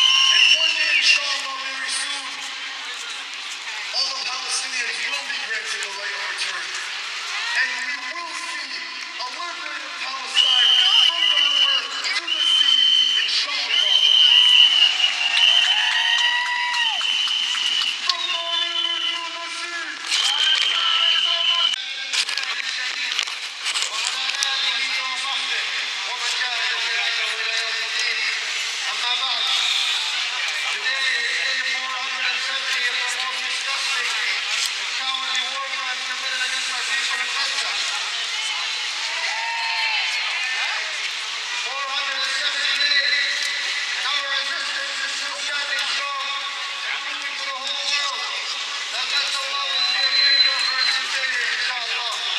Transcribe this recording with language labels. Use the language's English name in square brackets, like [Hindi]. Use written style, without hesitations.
[English] And one day, inshallah, very soon, all the Palestinians will be granted the right of return. And we will see a liberated Palestine from the river to the sea, inshallah. From the river to the sea. [Arabic] وعلى آله وصحبه ومن جاهد جهاده إلى يوم الدين. أما بعد, [English] today is day 470 of the most disgusting and cowardly war crimes committed against our people in Gaza. 470 days, and our resistance is still standing strong and proving to the whole world that Gaza will always be a graveyard for its invaders, inshallah.